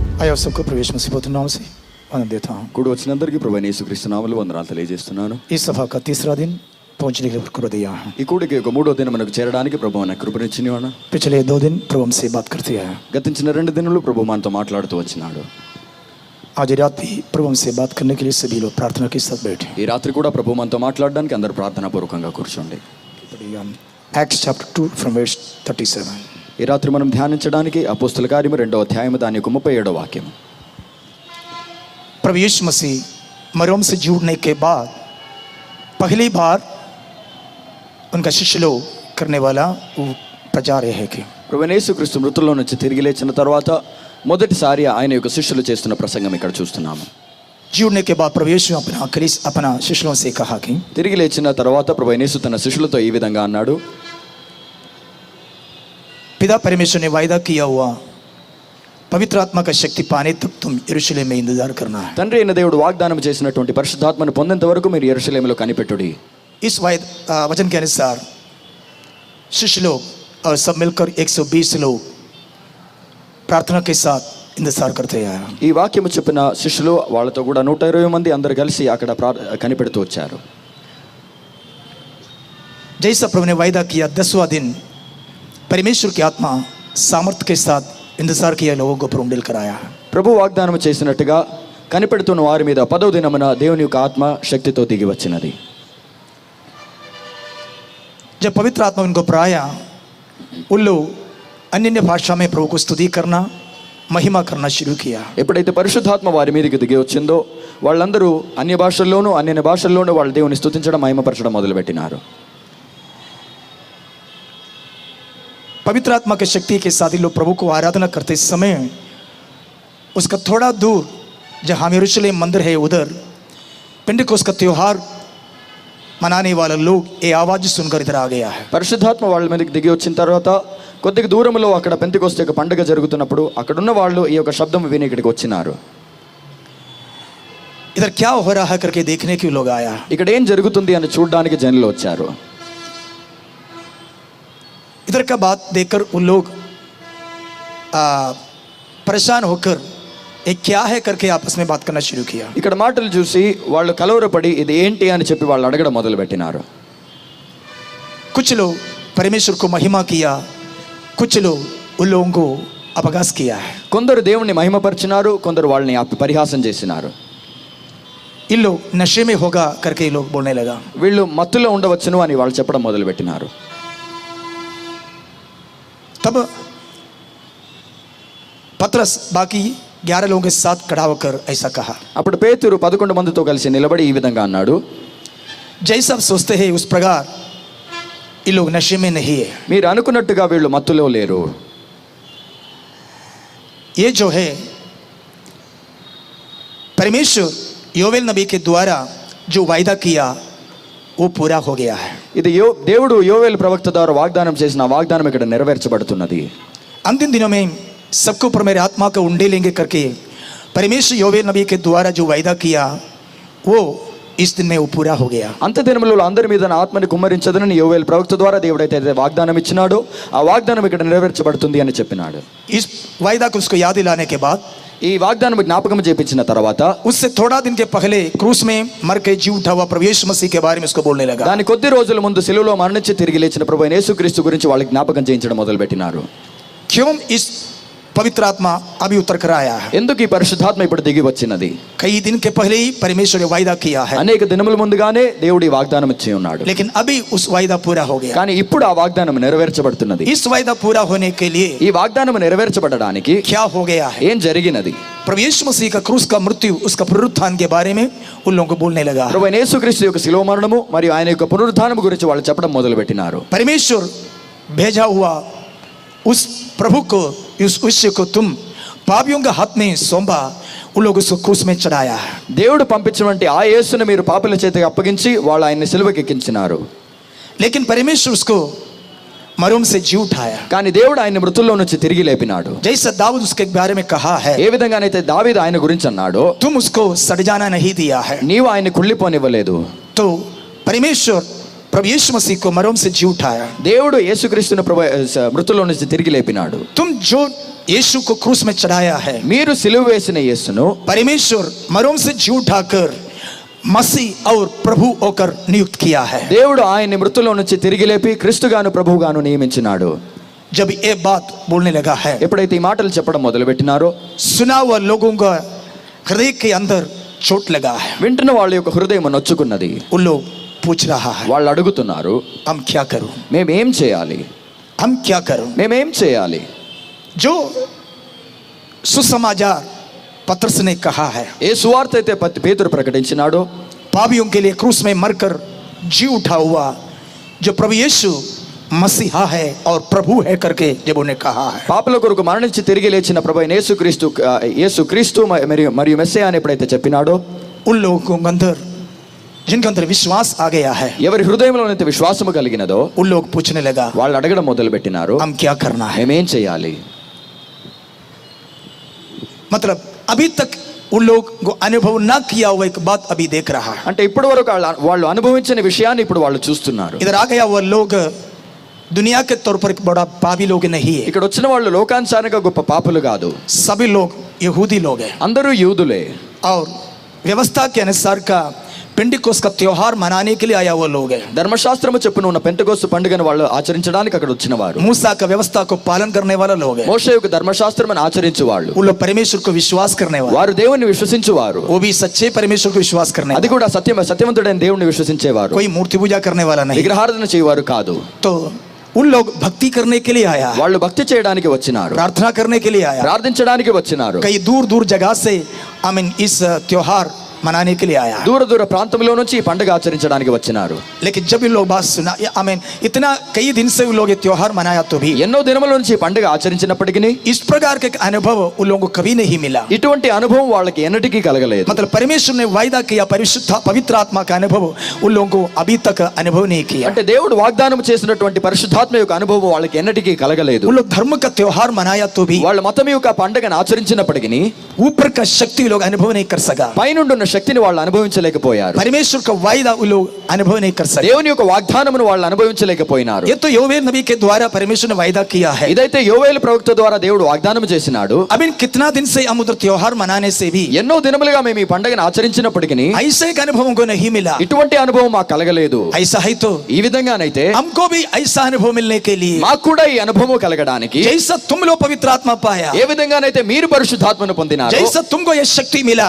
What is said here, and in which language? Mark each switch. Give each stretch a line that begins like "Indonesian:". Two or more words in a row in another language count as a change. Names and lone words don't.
Hindi: आप सबको प्रवेश मसीह नाम से आनंद देता हूँ।
Telugu: కూడి వచ్చినందరికీ ప్రభువైన యేసుక్రీస్తు నామములో వందనాలు తెలియజేస్తున్నాను.
Hindi: इस सभा का तीसरा दिन पहुंचने के लिए कृपा दिया है।
Telugu: ఈ కూడికి ఒక మూడో దినం మనకు చేరడానికి ప్రభువు మనకు కృపనిచ్చినవాడు.
Hindi: पिछले 2 दिन प्रभु हमसे बात करते हैं।
Telugu: గతించిన 2 దినాలు ప్రభువు మనతో మాట్లాడుతూ వచ్చినాడు.
Hindi: आज रात भी प्रभु हमसे बात करने के लिए सभी लोग प्रार्थना के साथ बैठे।
Telugu: ఈ రాత్రి కూడా ప్రభువు మనతో మాట్లాడడానికి అందరూ ప్రార్థనా పూర్వకంగా కూర్చోండి.
English: Acts chapter 2 from verse 37.
Telugu: ఈ రాత్రి మనం ధ్యానించడానికి అపోస్తల కార్యము 2వ అధ్యాయము దాని 37వ వాక్యం.
Hindi: प्रभु यीशु मसीह मरोम से जुड़ने के बाद पहली बार उनका शिष्य लोग करने वाला वो प्रचार है कि
Telugu: ప్రభువైన యేసుక్రీస్తు మృతుల్లో నుంచి తిరిగి లేచిన తర్వాత మొదటిసారి ఆయన యొక్క శిష్యులు చేస్తున్న ప్రసంగం ఇక్కడ చూస్తున్నాము.
Hindi: जुड़ने के बाद प्रभु यीशु अपना शिष्यों से कहा कि
Telugu: తిరిగి లేచిన తర్వాత ప్రభువైన యేసు తన శిష్యులతో ఈ విధంగా అన్నాడు.
Hindi: पिता परमेश्वर ने वायदा किया हुआ पवित्र आत्मा का शक्ति पाने तक तुम यरूशलेम में इंतजार करना है।
Telugu: తండ్రి అయిన దేవుడు వాగ్దానం చేసినటువంటి పరిశుద్ధాత్మను పొందేంత వరకు మీరు యెరూషలేములో కనిపెట్టుడి.
Hindi: इस वचन के अनुसार शिष्य लोग और सब मिलकर 120 लोग प्रार्थना के साथ इंतजार करते हैं।
Telugu: ఈ వాక్యము చెప్పిన శిష్యులు వాళ్ళతో కూడా 120 మంది అందరు కలిసి అక్కడ కనిపెడుతూ వచ్చారు.
Hindi: जैसा प्रभु ने वायदा किया 10वां दिन परमेश्वर की आत्मा सामर्थ्य के साथ इंतजार किया लोगों को प्रभु मिलकर आया।
Telugu: ప్రభు వాగ్దానం చేసినట్టుగా కనిపెడుతున్న వారి మీద 10వ దినమున దేవుని యొక్క ఆత్మ శక్తితో దిగి వచ్చినది.
Hindi: जब पवित्र आत्मा उनको पर आया उन लोग अन्य भाषा में प्रभु को स्तुति करना महिमा करना शुरू किया।
Telugu: ఎప్పుడైతే పరిశుద్ధాత్మ వారి మీదకి దిగి వచ్చిందో వాళ్ళందరూ అన్య భాషల్లోనూ వాళ్ళ దేవుని స్తుతించడం మహిమపరచడం మొదలుపెట్టినారు.
Hindi: पवित्र आत्मा की शक्ति के साथ ही लोग प्रभु को आराधना करते समय उसका थोड़ा दूर जहाँ यरूशलेम मंदिर है उधर पेंटेकोस्त का त्योहार मनाने वाला लोग ये आवाज सुनकर इधर आ गया है।
Telugu: పరిశుద్ధాత్మ వాళ్ళ మీదకి దిగి వచ్చిన తర్వాత కొద్దిగా దూరంలో అక్కడ పెంతెకోస్తు యొక్క పండుగ జరుగుతున్నప్పుడు అక్కడున్న వాళ్ళు ఈ యొక్క శబ్దం విని ఇక్కడికి వచ్చినారు.
Hindi: इधर क्या हो रहा है करके देखने के लोग आया।
Telugu: ఇక్కడ ఏం జరుగుతుంది అని చూడడానికి జనులు వచ్చారు.
Hindi: इधर का बात देखकर उन लोग परेशान होकर ये क्या है करके आपस में बात करना शुरू किया।
Telugu: ఇక్కడ మాటలు చూసి వాళ్ళు కలవరపడి ఇది ఏంటి అని చెప్పి వాళ్ళు అడగడం మొదలుపెట్టినారు.
Hindi: कुछ लोग परमेश्वर को महिमा किया, कुछ लोग उन लोगों को अपहास किया है।
Telugu: కొందరు దేవుణ్ణి మహిమపరిచినారు, కొందరు వాళ్ళని పరిహాసం చేసినారు.
Hindi: इन लोग नशे में होगा करके लोग बोलने लगा।
Telugu: వీళ్ళు మత్తులో ఉండవచ్చును అని వాళ్ళు చెప్పడం మొదలుపెట్టినారు.
Hindi: तब पतरस बाकी 11 लोगों के साथ खड़ा होकर ऐसा कहा।
Telugu: అప్పుడు పేతురు 11 మందితో కలిసి నిలబడి ఈ విధంగా అన్నాడు.
Hindi: जैसा आप सोचते हैं उस प्रकार ये लोग नशे में नहीं है।
Telugu: మీరు అనుకున్నట్టుగా వీళ్ళు మత్తులో లేరు.
Hindi: ये जो है परमेश्वर योवेल नबी के द्वारा जो वायदा किया वो पूरा हो गया है।
Telugu: ఇది దేవుడు యోవేలు ప్రవక్త ద్వారా వాగ్దానం చేసిన వాగ్దానం ఇక్కడ నెరవేర్చబడుతున్నది.
Hindi: अंतिम दिनों में सबको ऊपर मेरे आत्मा को उंडे लेंगे करके परमेश्वर योवेल नबी के द्वारा जो वायदा किया वो इस दिन में वो पूरा हो गया।
Telugu: అంత దినములలో అందరి మీద నా ఆత్మని కుమ్మరించదనని యోవేలు ప్రవక్త ద్వారా దేవుడైతే వాగ్దానం ఇచ్చినాడో ఆ వాగ్దానం ఇక్కడ నెరవేర్చబడుతుంది అని చెప్పినాడు.
Hindi: इस वायदा को उसको याद दिलाने के बाद
Telugu: ఈ వాగ్దానం జ్ఞాపకం చేపించిన తర్వాత
Hindi: उससे थोड़ा दिन के पहले क्रूस में मर के जी उठा हुआ प्रभु यीशु मसीह के बारे में उसको बोलने लगा।
Telugu: దాని కొద్ది రోజుల ముందు సిలువలో మరణించి తిరిగి లేచిన ప్రభు అయిన యేసుక్రీస్తు గురించి వాళ్ళకి జ్ఞాపకం చేయించడం మొదలుపెట్టినారు.
Hindi: क्यों इस पवित्र आत्मा अभी उतर कर आया है?
Telugu: ఎందుకు ఈ పరిశుద్ధాత్మ ఇప్పుడు దిగి వచ్చినది?
Hindi: कई दिन के पहले ही परमेश्वर ने वायदा किया है,
Telugu: అనేక దినముల ముందుగానే దేవుడి వాగ్దానం ఇచ్చి ఉన్నాడు.
Hindi: लेकिन अभी उस वायदा पूरा हो गया।
Telugu: కానీ ఇప్పుడు ఆ వాగ్దానం నెరవేర్చబడుతున్నది.
Hindi: इस वायदा पूरा होने के लिए
Telugu: ఈ వాగ్దానం నెరవేర్చబడడానికి
Hindi: क्या हो गया है?
Telugu: ఏం జరిగినది?
Hindi: प्रभु यीशु मसीह का क्रूस का मृत्यु उसका पुनरुत्थान के बारे में उन लोगों को बोलने लगा।
Telugu: ప్రభు అయిన యేసుక్రీస్తు యొక్క శిలువ మరణము మరియు ఆయన యొక్క పునరుత్థానం గురించి వాళ్ళు చెప్పడం మొదలుపెట్టినారు.
Hindi: परमेश्वर भेजा हुआ उस प्रभु को उस शिष्य को तुम पापियों के हाथ में सौंपा, उन लोगों को क्रूस में चढ़ाया।
Telugu: దేవుడు పంపించినటువంటి ఆ యేసును మీరు పాపుల చేతికి అప్పగించి వాళ్ళు ఆయన్ని సిలువకి ఎక్కించినారు.
Hindi: लेकिन परमेश्वर उसको मरोम से जी उठाया।
Telugu: కానీ దేవుడు ఆయన మృతుల్లో నుంచి తిరిగి లేపినాడు.
Hindi: जैसा दाऊद उसके बारे में कहा है,
Telugu: ఏ విధంగానైతే దావీదు ఆయన గురించి అన్నాడో
Hindi: तुम उसको सड़ जाना नहीं दिया है।
Telugu: నీవు ఆయన్ని కుళ్ళిపోనివ్వలేదు.
Hindi: तो परमेश्वर प्रभु यीशु मसीह को मरोम से जी उठाया।
Telugu: దేవుడు యేసుక్రీస్తును మృతుల్లో నుంచి తిరిగి లేపినాడు.
Hindi: तुम जो यीशु को क्रूस में चढ़ाया है,
Telugu: మీరు సిలువ వేసిన యేసును
Hindi: परमेश्वर मरों से जी उठाकर मसीह और प्रभु होकर नियुक्त किया है।
Telugu: దేవుడు ఆయన్ని మృతుల్లో నుంచి తిరిగి లేపి క్రీస్తుగాను ప్రభువుగాను నియమించినాడు.
Hindi: जब ये बात बोलने लगा है,
Telugu: ఎప్పుడైతే ఈ మాటలు చెప్పడం మొదలు పెట్టినారో
Hindi: सुना हुआ लोगों का हृदय के अंदर चोट लगा है।
Telugu: వింటున్న వాళ్ళ యొక్క హృదయం నొచ్చుకున్నది.
Hindi: उन लोग पूछ रहा है,
Telugu: వాళ్ళు అడుగుతున్నారు,
Hindi: हम क्या करूं,
Telugu: మేమేం చేయాలి,
Hindi: हम क्या करूं।
Telugu: మేమేం చేయాలి?
Hindi: जो सुसमाचार पत्रस ने कहा है,
Telugu: ఏ సువార్త అయితే పేతురు ప్రకటించినాడో,
Hindi: पापियों के लिए क्रूस में मरकर जी उठा हुआ जो प्रभु यीशु मसीहा है और प्रभु है करके जब उन्हें कहा है,
Telugu: పాపుల కొరకు మరణించి తిరిగి లేచిన ప్రభు అయిన యేసుక్రీస్తు మరియు మెస్సియా అని ఎప్పుడైతే చెప్పినాడో,
Hindi: उन लोगों के अंदर जिनके अंदर विश्वास आ गया है,
Telugu: ఎవరి హృదయంలోనైతే విశ్వాసము కలిగినదో
Hindi: उन लोग पूछने लगा,
Telugu: వాళ్ళు అడగడం మొదలు పెట్టినారు,
Hindi: हम क्या करना है।
Telugu: మేమేం చేయాలి?
Hindi: मतलब अभी तक उन लोग को अनुभव ना किया हुआ एक बात अभी देख रहा है।
Telugu: అంటే ఇప్పటి వరకు వాళ్ళు అనుభవించిన విషయాన్ని ఇప్పుడు వాళ్ళు చూస్తున్నారు.
Hindi: इधर आ गया वो लोग दुनिया के तौर पर एक बड़ा पापी लोग नहीं है,
Telugu: ఇక్కడ వచ్చిన వాళ్ళు లోకానుసారంగా గొప్ప పాపులు కాదు,
Hindi: सभी लोग यहूदी लोग हैं
Telugu: అందరూ యూదులే.
Hindi: और व्यवस्था के अनुसार का पेंटिकोस्त का त्योहार मनाने के लिए आया वो लोग हैं।
Telugu: ధర్మశాస్త్రము చెప్పున ఉన్న పెంతెకోస్తు పండుగను వాళ్ళు ఆచరించడానికి అక్కడ వచ్చిన వారు.
Hindi: मूसा का व्यवस्था को पालन करने वाला लोग हैं,
Telugu: మోషే యొక్క ధర్మశాస్త్రమును ఆచరించు వాళ్ళు.
Hindi: वो लोग परमेश्वर को विश्वास करने वाले,
Telugu: వారు దేవుని విశ్వసించువారు,
Hindi: वो भी सच्चे परमेश्वर को विश्वास करने
Telugu: అది
Hindi: वाले,
Telugu: కూడా సత్యవంతుడైన దేవుని విశ్వసించేవారు,
Hindi: कोई मूर्ति पूजा करने वाला नहीं।
Telugu: విగ్రహారాధన చేయవారు కాదు.
Hindi: तो उन लोग भक्ति करने के लिए आया,
Telugu: వాళ్ళు భక్తి చేయడానికి వచ్చినారు,
Hindi: प्रार्थना करने के लिए आया,
Telugu: ప్రార్థించడానికి వచ్చినారు.
Hindi: कई दूर दूर जगह से इस त्योहार मनाने के लिए आया।
Telugu: దూర దూర ప్రాంతంలో నుంచి ఈ పండుగ ఆచరించడానికి వచ్చినారు.
Hindi: लेकिन जब इन लोग बात सुना, इतना कई दिन से उन लोग ये त्योहार मनाया तो भी
Telugu: ఎన్నో దినముల నుంచి ఈ పండుగ ఆచరించినప్పటికీ
Hindi: इस प्रकार के अनुभव उन लोगों को कभी नहीं मिला।
Telugu: ఇటువంటి అనుభవం వాళ్ళకి ఎన్నటికీ కలగలేదు.
Hindi: मतलब परमेश्वर ने वायदा किया, परिशुद्ध पवित्र आत्मा का अनुभव उन लोगों को अभी तक अनुभव नहीं किया।
Telugu: అంటే దేవుడు వాగ్దానం చేసినటువంటి పరిశుద్ధాత్మ యొక్క అనుభవం వాళ్ళకి ఎన్నటికీ కలగలేదు.
Hindi: उन लोग धर्म का त्योहार मनाया तो भी
Telugu: వాళ్ళు మతం యొక్క పండుగను ఆచరించినప్పటికీ
Hindi: ऊपर का शक्ति लोग अनुभव नहीं कर सका,
Telugu: పైనుండి ఉన్న శక్తిని వాళ్ళు అనుభవించలేకపోయారు.
Hindi: परमेश्वर का वायदा उन लोग अनुभव नहीं कर सके।
Telugu: దేవుని యొక్క వాగ్దానమును వాళ్ళు అనుభవించలేకపోయినారు.
Hindi: ये तो योवेल नबी के द्वारा परमेश्वर ने वायदा किया है।
Telugu: ఇదైతే యోవేలు ప్రవక్త ద్వారా దేవుడు వాగ్దానం చేసినాడు.
Hindi: अब इन कितना दिन से हम उधर त्योहार मनाने से भी
Telugu: ఎన్నో దినములుగా మేము ఈ పండుగను ఆచరించినప్పటికీ
Hindi: ऐसे एक अनुभव को नहीं मिला।
Telugu: ఇటువంటి అనుభవం మాకు కలగలేదు.
Hindi: ऐसा है तो
Telugu: ఈ విధంగానైతే
Hindi: हमको भी ऐसा अनुभव मिलने के लिए,
Telugu: మాకు కూడా ఈ అనుభవం కలగడానికి
Hindi: जैसा तुम लोग पवित्र आत्मा पाया,
Telugu: ఏ విధంగానైతే మీరు పరిశుద్ధాత్మను పొందినారో,
Hindi: जैसा तुमको ये शक्ति मिला